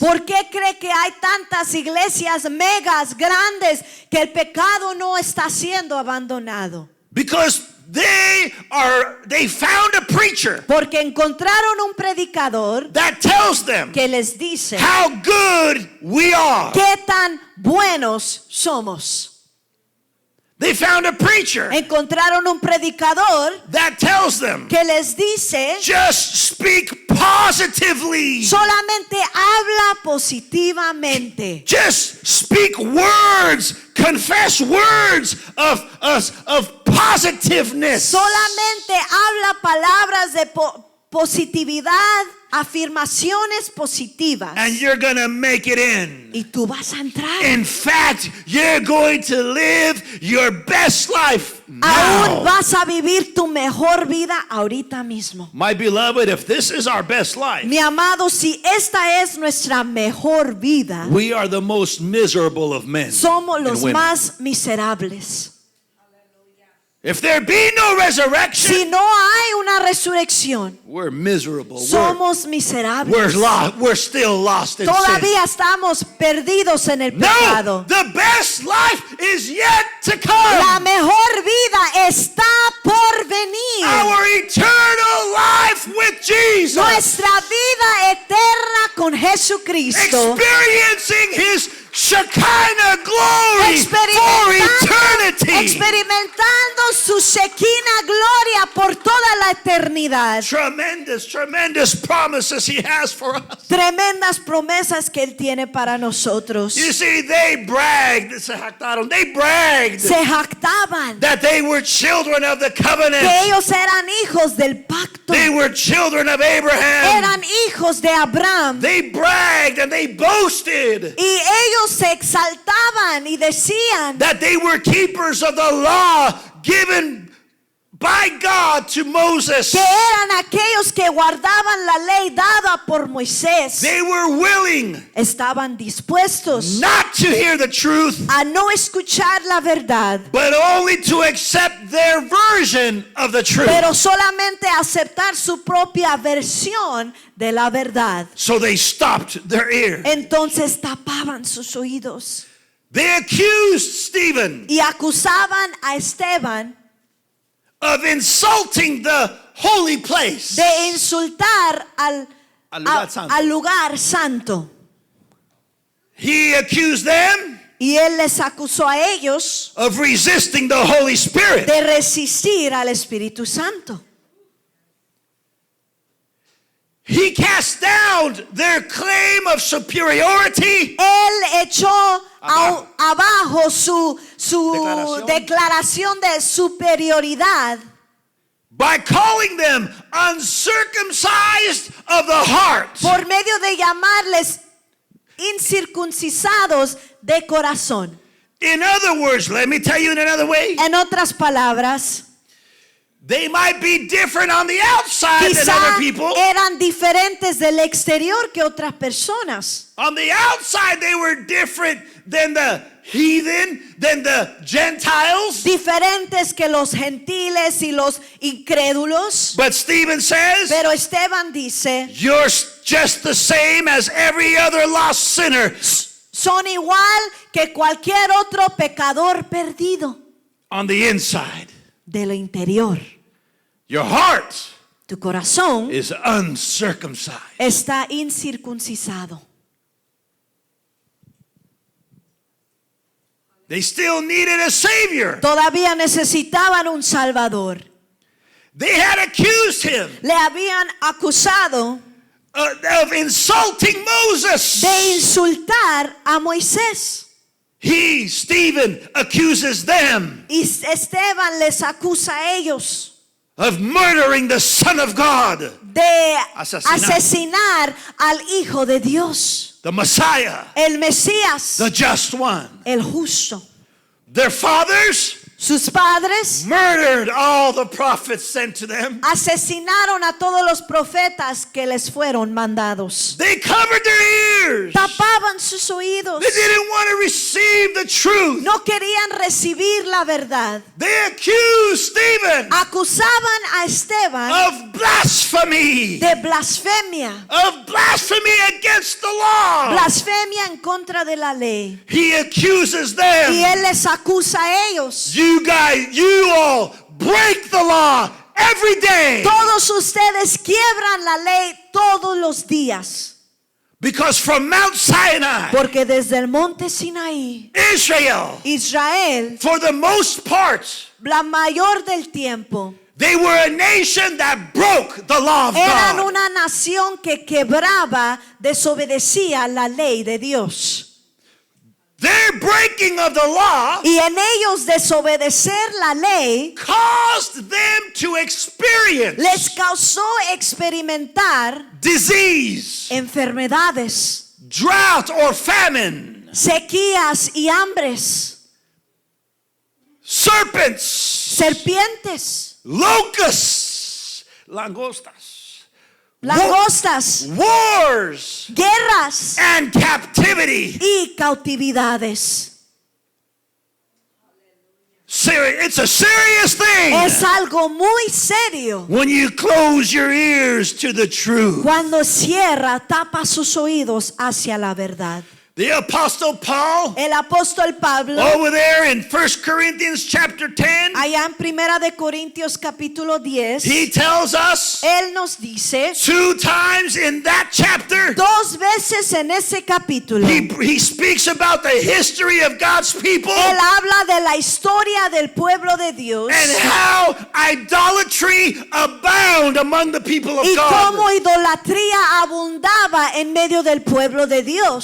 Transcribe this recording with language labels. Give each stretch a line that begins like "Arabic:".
Spanish: ¿Por qué cree que hay tantas iglesias megas grandes que el pecado no está siendo abandonado?
English: Because they found a preacher
Spanish: Porque encontraron un predicador
English: that tells them
Spanish: que les dice
English: how good we are.
Spanish: qué tan buenos somos.
English: They found a preacher
Spanish: Encontraron un predicador
English: that tells them
Spanish: que les dice
English: just speak positively.
Spanish: solamente habla positivamente.
English: Just speak words, confess words of positiveness.
Spanish: Solamente habla palabras de positividad, afirmaciones positivas.
English: And you're going to make it in.
Spanish: Y tú vas a entrar.
English: In fact, you're going to live your best life
Spanish: Aún
English: now.
Spanish: vas a vivir tu mejor vida ahorita mismo.
English: My beloved, if this is our best life,
Spanish: Mi amado, si esta es nuestra mejor vida,
English: We are the most miserable of men
Spanish: somos
English: and
Spanish: los
English: women.
Spanish: más miserables.
English: if there be no resurrection,
Spanish: Si no hay una resurrección,
English: We're miserable.
Spanish: somos miserables.
English: we're lost. We're still lost in sin.
Spanish: Todavía estamos perdidos en el
English: No,
Spanish: pecado.
English: the best life is yet to
Spanish: La
English: come.
Spanish: mejor vida está por venir.
English: Our eternal life with Jesus.
Spanish: Nuestra vida eterna con Jesucristo.
English: Experiencing His Shekinah glory for eternity.
Spanish: Experimentando su Shekinah gloria por toda la eternidad.
English: Tremendous promises He has for us.
Spanish: Tremendas promesas que Él tiene para nosotros.
English: You see, they bragged
Spanish: Se jactaban
English: that they were children of the
Spanish: que
English: covenant.
Spanish: ellos eran hijos del pacto.
English: They were children of Abraham.
Spanish: Eran hijos de Abraham.
English: They bragged and they boasted
Spanish: Y ellos se exaltaban y decían
English: that they were keepers of the law given by God to Moses.
Spanish: que eran aquellos que guardaban la ley dada por Moisés.
English: They were willing
Spanish: Estaban dispuestos
English: not to hear the truth,
Spanish: a no escuchar la verdad,
English: but only to accept their version of the truth.
Spanish: pero solamente aceptar su propia versión de la verdad.
English: So they stopped their ear.
Spanish: Entonces tapaban sus oídos
English: They accused Stephen
Spanish: y acusaban a Esteban
English: of insulting the holy place.
Spanish: de insultar al lugar santo. al lugar santo.
English: He accused them
Spanish: Y él les acusó a ellos
English: of resisting the Holy Spirit.
Spanish: de resistir al Espíritu Santo.
English: He cast down their claim of superiority
Spanish: Él echó abajo su Declaración. declaración de superioridad
English: by calling them uncircumcised of the heart.
Spanish: por medio de llamarles incircuncisados de corazón.
English: In other words, let me tell you in another way.
Spanish: En otras palabras,
English: They might be different on the outside than
Spanish: quizá
English: other people.
Spanish: eran diferentes del exterior que otras personas.
English: On the outside, they were different than the heathen, than the Gentiles.
Spanish: diferentes que los gentiles y los incrédulos.
English: But Stephen says,
Spanish: Pero Esteban dice,
English: you're just the same as every other lost sinner.
Spanish: son igual que cualquier otro pecador perdido.
English: On the inside,
Spanish: De lo interior,
English: your heart
Spanish: tu corazón
English: is uncircumcised.
Spanish: está incircuncisado.
English: They still needed a savior.
Spanish: Todavía necesitaban un salvador.
English: They had accused him
Spanish: Le habían acusado
English: of insulting Moses.
Spanish: de insultar a Moisés.
English: He, Stephen, accuses them
Spanish: Y Esteban les acusa a ellos
English: of murdering the Son of God,
Spanish: de Asesinar. asesinar al Hijo de Dios,
English: the Messiah,
Spanish: el Mesías,
English: the just one.
Spanish: el justo.
English: Their fathers
Spanish: Sus padres
English: murdered all the prophets sent to them.
Spanish: asesinaron a todos los profetas que les fueron mandados.
English: They covered their ears.
Spanish: Tapaban sus oídos.
English: They didn't want to receive the truth.
Spanish: No querían recibir la verdad.
English: They accused Stephen
Spanish: Acusaban a Esteban
English: of blasphemy.
Spanish: de blasfemia.
English: Of blasphemy against the law.
Spanish: Blasfemia en contra de la ley.
English: He accuses
Spanish: Y
English: them.
Spanish: él les acusa a ellos.
English: You guys, you all break the law every day.
Spanish: Todos ustedes quiebran la ley todos los días.
English: Because from Mount Sinai,
Spanish: Porque desde el monte Sinaí,
English: Israel,
Spanish: Israel,
English: for the most part,
Spanish: la mayor del tiempo,
English: they were a nation that broke the law of
Spanish: eran
English: God.
Spanish: una nación que quebraba, desobedecía la ley de Dios.
English: Their breaking of the law
Spanish: Y en ellos desobedecer la ley
English: caused them to experience
Spanish: les causó experimentar
English: disease,
Spanish: enfermedades,
English: drought or famine,
Spanish: sequías y hambres,
English: serpents,
Spanish: serpientes,
English: locusts,
Spanish: langostas, langostas,
English: wars,
Spanish: guerras
English: and captivity.
Spanish: y cautividades.
English: It's a serious thing
Spanish: Es algo muy serio
English: when you close your ears to the truth.
Spanish: cuando cierra, tapa sus oídos hacia la verdad.
English: The Apostle Paul,
Spanish: El apóstol Pablo,
English: over there in 1 Corinthians chapter 10,
Spanish: allá en Primera de Corintios capítulo 10,
English: he tells us
Spanish: él nos dice
English: 2 times in that chapter,
Spanish: dos veces en ese capítulo,
English: he speaks about the history of God's people
Spanish: él habla de la historia del pueblo de Dios
English: and how idolatry abound among the people of
Spanish: y cómo idolatría abundaba en medio del pueblo de Dios.